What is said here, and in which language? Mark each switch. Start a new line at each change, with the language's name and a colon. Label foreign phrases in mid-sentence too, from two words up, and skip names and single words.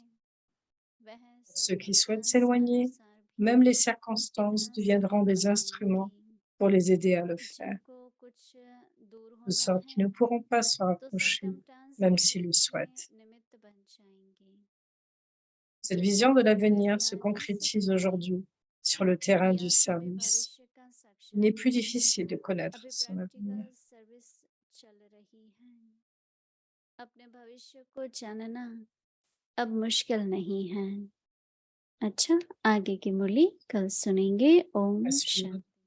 French: Pour ceux qui souhaitent s'éloigner, même les circonstances deviendront des instruments pour les aider à le faire, de sorte qu'ils ne pourront pas se rapprocher, même s'ils le souhaitent. Cette vision de l'avenir se concrétise aujourd'hui sur le terrain du service. Il n'est plus difficile de connaître son avenir.
Hindi: अपने भविष्य को जानना अब मुश्किल नहीं है। अच्छा, आगे की मुरली कल सुनेंगे। ओम
French: À suivre.
Hindi: शांति।